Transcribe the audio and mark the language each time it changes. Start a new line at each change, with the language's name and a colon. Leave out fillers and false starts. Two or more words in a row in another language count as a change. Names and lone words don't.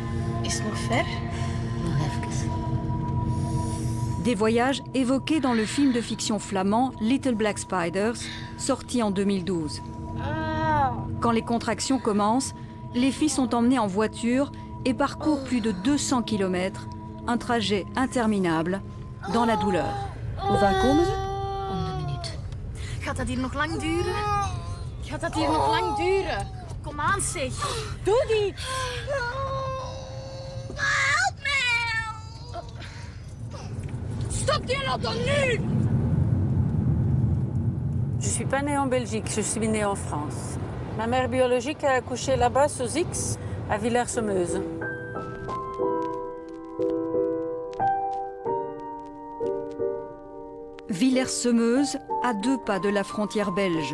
French: Des voyages évoqués dans le film de fiction flamand Little Black Spiders, sorti en 2012. Quand les contractions commencent, les filles sont emmenées en voiture et parcourent plus de 200 km, un trajet interminable dans la douleur.
Dutch: Hoe vaak komen ze? Om de minuut. Gaat dat hier nog lang duren? Gaat dat hier nog lang duren? Kom aan, zeg. Doe die! Help me! Stop die auto nu!
French: Je ne suis pas née en Belgique, je suis née en France. Ma mère biologique a accouché là-bas, sous X, à Villers-Semeuse. Villers-Semeuse, à 2 pas de la frontière belge.